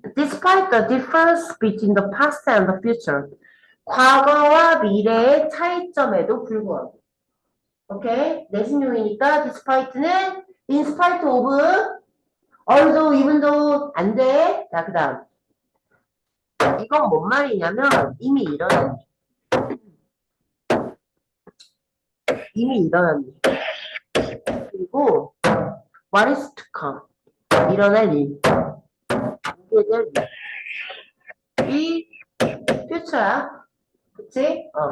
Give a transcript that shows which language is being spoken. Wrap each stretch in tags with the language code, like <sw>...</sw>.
<en>Despite the difference between the past and the future.</en> <ko>과거와 미래의 차이점에도 불구하고. 오케이? 내신용이니까 despite는 in spite of, although, even though, 안 돼. 자, 그 다음. 이건 뭔 말이냐면 이미 일어난 그리고</ko> <en>what is to come</en> <ko>일어날 일 이게 될 일이 future야 그치?</ko>